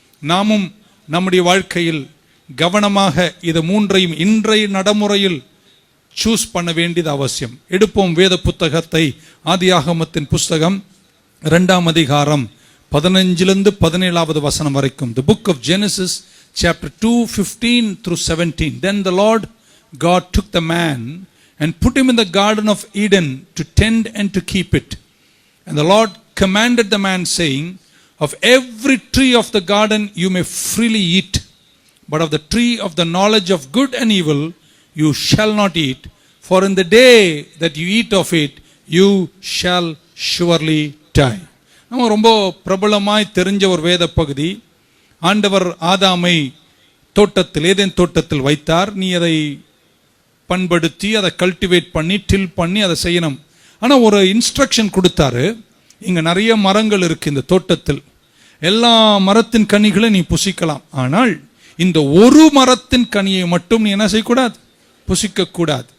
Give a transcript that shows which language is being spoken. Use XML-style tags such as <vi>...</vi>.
<ta>நாமும் நம்முடைய வாழ்க்கையில் கவனமாக இது 3ஐயும் இன்றைய நடைமுறையில் சூஸ் பண்ண வேண்டியது அவசியம். எடுப்போம் வேத புத்தகத்தை. ஆதியாகமத்தின் புஸ்தகம் 2ஆம் அதிகாரம் 15 17 வசனம் வரைக்கும்.</ta> <en>The book of Genesis chapter 2:15 through 17. Then the Lord God took the man and put him in the garden of Eden to tend and to keep it. And the Lord commanded the man, saying, of every tree of the garden you may freely eat, but of the tree of the knowledge of good and evil you shall not eat, for in the day that you eat of it you shall surely die.</en> <ta>நம்ம ரொம்ப பிரபலமாய் தெரிஞ்ச ஒரு வேத பகுதி. ஆண்டவர் ஆதாமை Eden தோட்டத்தில் வைத்தார். நீ அதை பண்படுத்தி, அதை கல்டிவேட் பண்ணி, டில் பண்ணி அதை செய்யணும். ஆனால் ஒரு இன்ஸ்ட்ரக்ஷன் கொடுத்தாரு. இங்கே நிறைய மரங்கள் இருக்கு இந்த தோட்டத்தில், எல்லா மரத்தின் கனிகளை நீ புசிக்கலாம், ஆனால் இந்த ஒரு மரத்தின் கனியை மட்டும் நீ என்ன செய்யக்கூடாது, புசிக்க கூடாது.</ta>